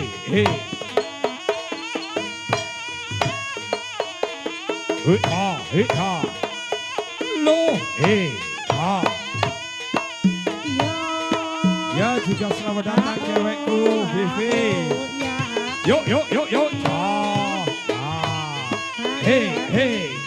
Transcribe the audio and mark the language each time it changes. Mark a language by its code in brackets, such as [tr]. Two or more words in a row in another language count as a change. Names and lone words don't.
[id] he. Ha. Lo, ha. Ya juga selamat datang cewekku, Vivi. Yuk. Hey.